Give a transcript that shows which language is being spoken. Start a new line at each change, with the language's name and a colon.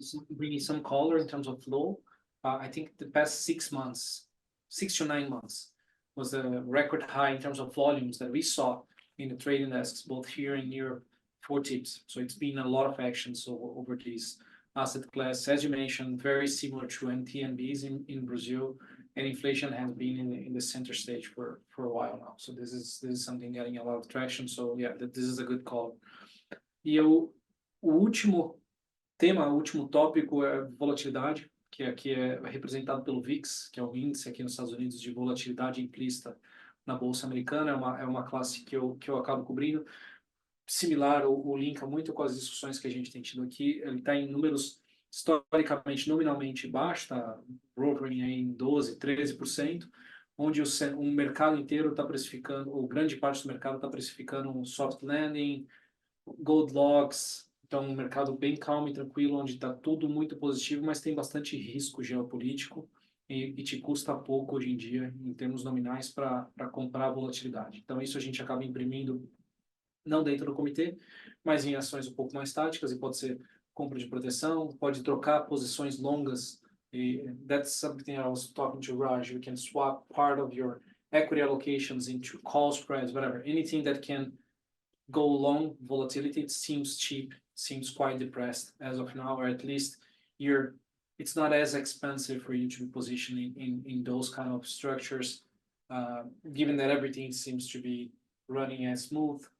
English: bringing some color in terms of flow, I think the past 6 months, 6 to 9 months, was a record high in terms of volumes that we saw in the trading desks, both here and Europe, for tips. So it's been a lot of action over these asset class, as you mentioned, very similar to NTN-Bs in Brazil, and inflation has been in the center stage for a while now. So this is something getting a lot of traction. So yeah, this is a good call.
Portuguese: E o último tema, o último tópico é volatilidade, que aqui é representado pelo VIX, que é o índice aqui nos Estados Unidos de volatilidade implícita na Bolsa Americana. É uma classe que eu acabo cobrindo. Similar ou linka muito com as discussões que a gente tem tido aqui. Ele está em números historicamente, nominalmente baixos, está brokering em 12%, 13%, onde o mercado inteiro está precificando, ou grande parte do mercado está precificando um soft landing, gold logs. Então, um mercado bem calmo e tranquilo, onde está tudo muito positivo, mas tem bastante risco geopolítico e te custa pouco hoje em dia, em termos nominais, para comprar volatilidade. Então, isso a gente acaba imprimindo não dentro do comitê, mas em ações um pouco mais táticas, e pode ser compra de proteção, pode trocar posições longas, e
English: that's something I was talking to Raj. You can swap part of your equity allocations into call spreads, whatever, anything that can go long volatility. It seems cheap, seems quite depressed as of now, or at least it's not as expensive for you to be positioning in those kind of structures, given that everything seems to be running as smooth.